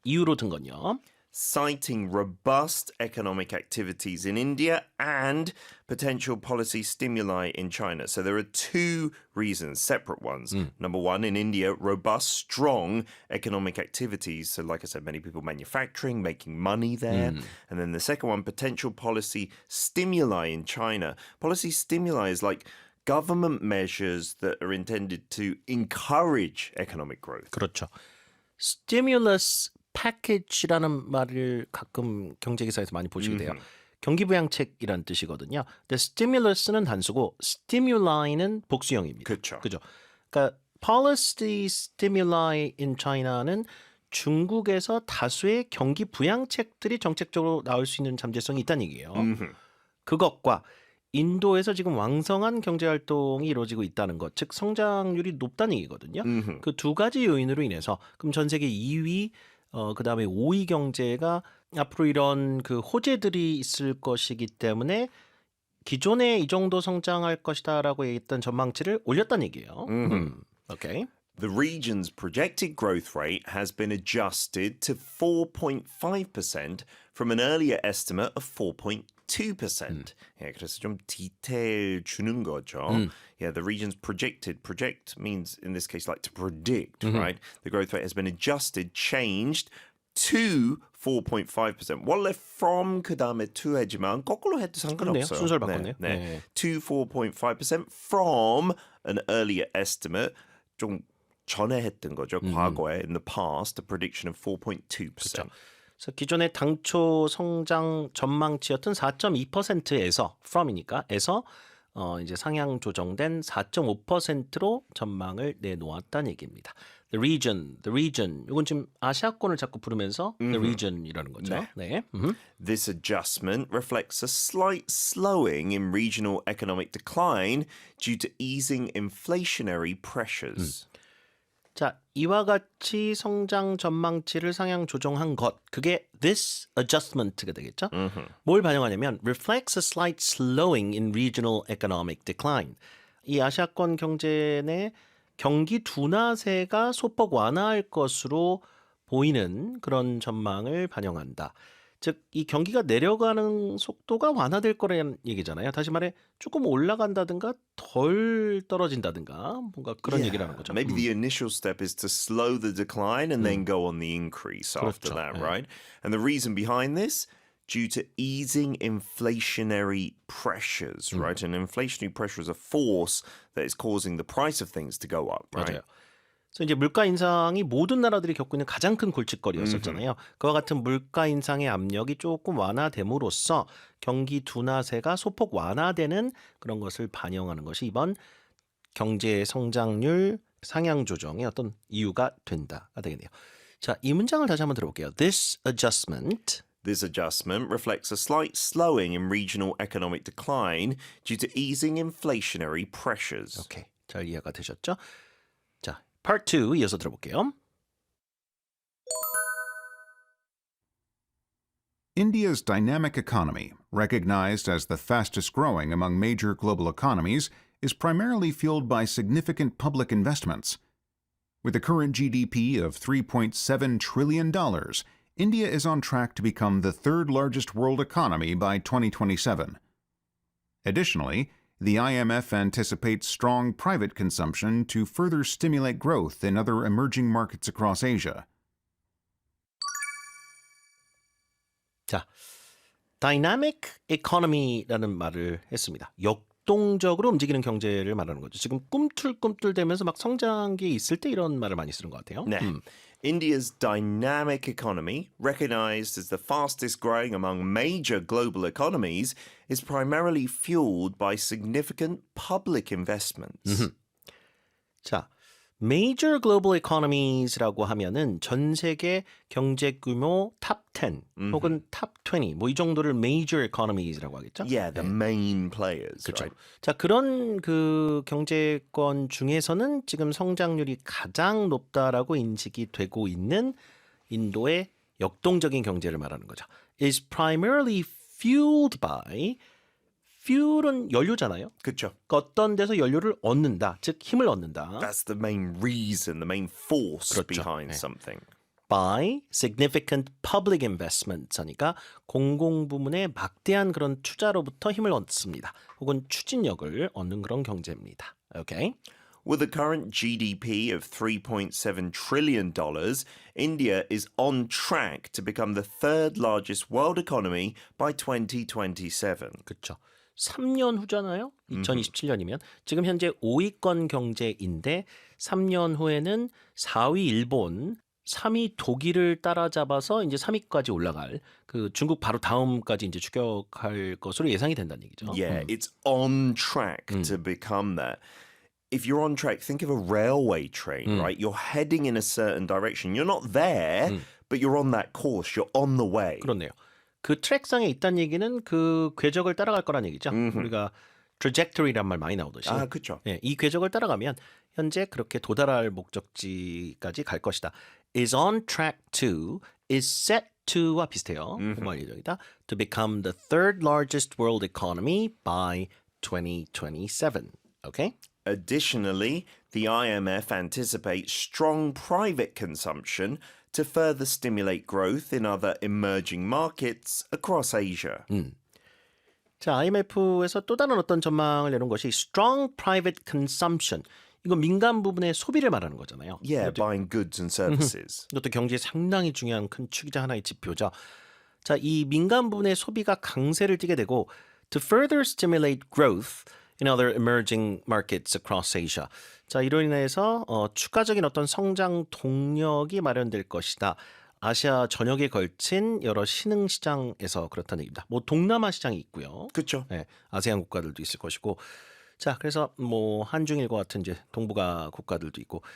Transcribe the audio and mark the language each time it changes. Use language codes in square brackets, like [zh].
[ko] 이유로 든 건요. [en] Citing robust economic activities in India and potential policy stimuli in China. So there are two reasons, separate ones. Number one, in India, robust, strong economic activities. So like I said, many people manufacturing, making money there. And then the second one, potential policy stimuli in China. Policy stimuli is like government measures that are intended to encourage economic growth. [ko] 그렇죠. stimulus package라는 말을 가끔 경제기사에서 많이 보시게 돼요. 경기부양책이란 뜻이거든요. 근데 stimulus는 단수고 stimuli,는 복수형입니다. 그렇죠. 그죠? 그러니까 [en] policy stimuli in China [ko] 는 중국에서 다수의 경기 부양책들이 정책적으로 나올 수 있는 잠재성이 있다는 얘기예요. 그것과 인도에서 지금 왕성한 경제 활동이 이루어지고 있다는 것, 즉 성장률이 높다는 얘기거든요. 그 두 가지 요인으로 인해서 그럼 전 세계 2위, 그다음에 5위 경제가 앞으로 이런 그 호재들이 있을 것이기 때문에 기존에 이 정도 성장할 것이다라고 얘기했던 전망치를 올렸다는 얘기예요. 오케이. [en] The region's projected growth rate has been adjusted to 4.5% from an earlier estimate of 4.2%. [ko] 예, 그래서 좀 디테일 주는 거죠. [en] Yeah, the region's projected. Project means in this case like to predict, right? The growth rate has been adjusted, changed to 4.5%. [ko] 원래 from 그 다음에 to 해지만 거꾸로 해도 그렇네요. 상관없어요. 순서를 바꿨네요. 네, 네. 네. [en] To 4.5% from an earlier estimate. [ko] 좀 전에 했던 거죠. 과거에 [en] in the past, a prediction of 4.2%. [ko] 그래서 기존의 당초 성장 전망치였던 4.2%에서 from이니까에서 이제 상향 조정된 4.5%로 전망을 내놓았다는 얘기입니다. [en] The region. [ko] 이건 지금 아시아권을 자꾸 부르면서 [en] the region [ko] 이라는 거죠. 네. [en] This adjustment reflects a slight slowing in regional economic decline due to easing inflationary pressures. [ko] 자, 이와 같이 성장 전망치를 상향 조정한 것, 그게 [en] this adjustment [ko] 가 되겠죠? 뭘 반영하냐면 [en] reflects a slight slowing in regional economic decline. [ko] 이 아시아권 경제 내 경기 둔화세가 소폭 완화할 것으로 보이는 그런 전망을 반영한다. 즉, 이 경기가 내려가는 속도가 완화될 거라는 얘기잖아요. 다시 말해 조금 올라간다든가 덜 떨어진다든가 뭔가 그런 얘기를 하는 거죠. [en] Maybe the initial step is to slow the decline and then go on the increase after [ko] 그렇죠. [en] that, [ko] 네. [en] right? And the reason behind this, due to easing inflationary pressures, right? And inflationary pressure is a force that is causing the price of things to go up, right? [ko] 맞아요. 그래서 이제 물가 인상이 모든 나라들이 겪고 있는 가장 큰 골칫거리였었잖아요. 그와 같은 물가 인상의 압력이 조금 완화됨으로써 경기 둔화세가 소폭 완화되는 그런 것을 반영하는 것이 이번 경제 성장률 상향 조정의 어떤 이유가 된다가 되겠네요. 자, 이 문장을 다시 한번 들어볼게요. This adjustment This adjustment reflects a slight slowing in regional economic decline due to easing inflationary pressures. 오케이. 잘 이해가 되셨죠? 자, Part 2 이어서 들어볼게요. [en] India's dynamic economy, recognized as the fastest growing among major global economies, is primarily fueled by significant public investments. With a current GDP of $3.7 trillion, India is on track to become the third largest world economy by 2027. Additionally, the IMF anticipates strong private consumption to further stimulate growth in other emerging markets across Asia. [ko] 자, dynamic economy라는 말을 했습니다. 역동적으로 움직이는 경제를 말하는 거죠. 지금 꿈틀꿈틀대면서 막 성장기에 있을 때 이런 말을 많이 쓰는 것 같아요. 네. [en] India's dynamic economy, recognized as the fastest growing among major global economies, is primarily fueled by significant public investments. [ko] 자, [en] major global economies [ko] 라고 하면은 전 세계 경제 규모 탑 10 혹은 탑 20 뭐 이 정도를 [en] major economies [ko] 라고 하겠죠? [en] Yeah, the main players. [ko] 그렇죠. [en] Right? [ko] 자, 그런 그 경제권 중에서는 지금 성장률이 가장 높다라고 인식이 되고 있는 인도의 역동적인 경제를 말하는 거죠. [en] is primarily fueled by fuel은 [ko] 연료잖아요. 그렇죠. 그러니까 어떤 데서 연료를 얻는다, 즉 힘을 얻는다. [en] That's the main reason, the main force [ko] 그렇죠. [en] behind [ko] 네. [en] something. by significant public investments [ko] 하니까 공공부문의 막대한 그런 투자로부터 힘을 얻습니다. 혹은 추진력을 얻는 그런 경제입니다. 오케이? [en] With a current GDP of $3.7 trillion, India is on track to become the third largest world economy by 2027. [ko] 그렇죠. 3년 후잖아요. 2027년이면 지금 현재 5위권 경제인데 3년 후에는 4위 일본, 3위 독일을 따라잡아서 이제 3위까지 올라갈 그 중국 바로 다음까지 이제 추격할 것으로 예상이 된다는 얘기죠. [en] Yeah, it's on track to become that. If you're on track, think of a railway train, right? You're heading in a certain direction. You're not there, but you're on that course. You're on the way. [ko] 그렇네요. 그 트랙상에 있다는 얘기는 그 궤적을 따라갈 거란 얘기죠. 우리가 trajectory란 말 많이 나오듯이. 아, 그렇죠. 예, 이 궤적을 따라가면 현재 그렇게 도달할 목적지까지 갈 것이다. [en] is on track to, is set to와 [ko] 비슷해요. 공부할 예정이다. [en] to become the third largest world economy by 2027. Okay? Additionally, the IMF anticipates strong private consumption to further stimulate growth in other emerging markets across Asia. [ko] 자, IMF에서 또 다른 어떤 전망을 내놓은 것이 [en] strong private consumption. [ko] 이거 민간 부분의 소비를 말하는 거잖아요. [en] Yeah, buying goods and services. [ko] 이것도 경제에 상당히 중요한 큰 축이자 하나의 지표죠. 자, 이 민간 부분의 소비가 강세를 띠게 되고 [en] to further stimulate growth in other emerging markets across Asia. [ko] 자, 이로 인해서 추가적인 어떤 성장 동력이 마련될 것이다. 아시아 전역에 걸친 여러 신흥 시장에서 그렇다는 얘기입니다. 뭐 동남아 시장이 있고요. 그렇죠. 네, 아세안 국가들도 있을 것이고. 자, 그래서 뭐 한중일과 같은 이제 동북아 국가들도 있고.